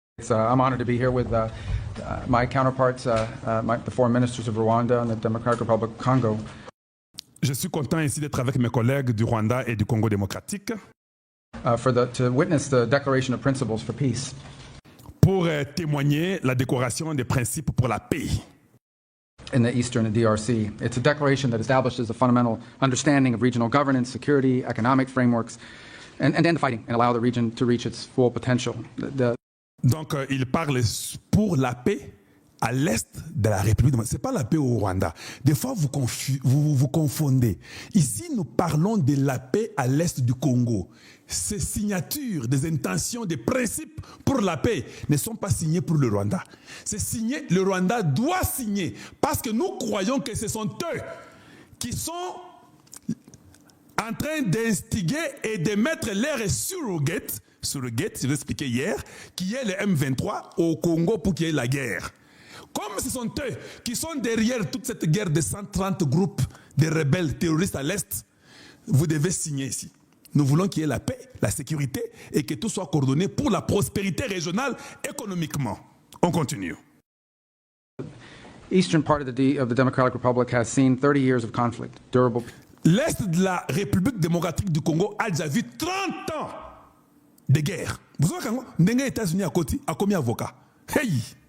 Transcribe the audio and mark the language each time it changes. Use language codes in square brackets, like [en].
[en] I'm honored to be here with my counterparts, the foreign ministers of Rwanda and the Democratic Republic of Congo. [fr] Je suis content ici d'être avec mes collègues du Rwanda et du Congo démocratique [en] To witness the Declaration of Principles for Peace. [fr] pour témoigner la déclaration des principes pour la paix. [en] In the Eastern DRC. It's a declaration that establishes a fundamental understanding of regional governance, security, economic frameworks, and end fighting and allow the region to reach its full potential. [fr] Donc, il parle pour la paix à l'est de la République. Ce n'est pas la paix au Rwanda. Des fois, vous confondez. Ici, nous parlons de la paix à l'est du Congo. Ces signatures, des intentions, des principes pour la paix ne sont pas signées pour le Rwanda. C'est signé, le Rwanda doit signer parce que nous croyons que ce sont eux qui sont en train d'instiguer et de mettre l'air surrogate, je l'ai expliqué hier, qui est le M23 au Congo pour qu'il y ait la guerre. Comme ce sont eux qui sont derrière toute cette guerre de 130 groupes de rebelles terroristes à l'Est, vous devez signer ici. Nous voulons qu'il y ait la paix, la sécurité et que tout soit coordonné pour la prospérité régionale économiquement. On continue. [en] Eastern part of the Democratic Republic has seen 30 years of conflict, durable. [fr] L'Est de la République démocratique du Congo a déjà vu 30 ans de guerre. Vous savez quand les États-Unis à côté, à combien d'avocats? Hey!